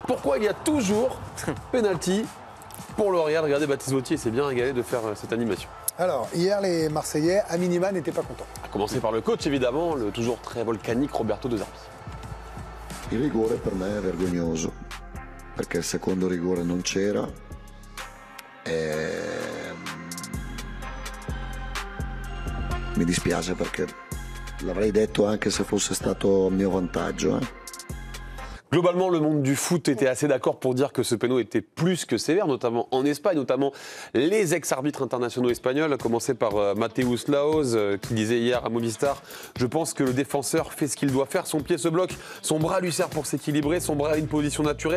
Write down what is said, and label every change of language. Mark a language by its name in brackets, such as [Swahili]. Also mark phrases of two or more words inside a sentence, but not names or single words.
[French] Pourquoi il y a toujours penalty pour le Real? Regardez, Baptiste Vautier s'est bien régalé de faire cette animation. Alors, hier, les Marseillais, à minima, n'étaient pas contents. À commencer par le coach, évidemment, le toujours très volcanique Roberto De Zerbi. [Italian] Il rigore per me è vergognoso, perché il secondo rigore non c'era. Mi dispiace perché l'avrei detto anche se fosse stato a mio vantaggio. [French] Globalement, le monde du foot était assez d'accord pour dire que ce péno était plus que sévère, notamment en Espagne, notamment les ex-arbitres internationaux espagnols, à commencer par Mateus Laoz, qui disait hier à Movistar « Je pense que le défenseur fait ce qu'il doit faire, son pied se bloque, son bras lui sert pour s'équilibrer, son bras a une position naturelle.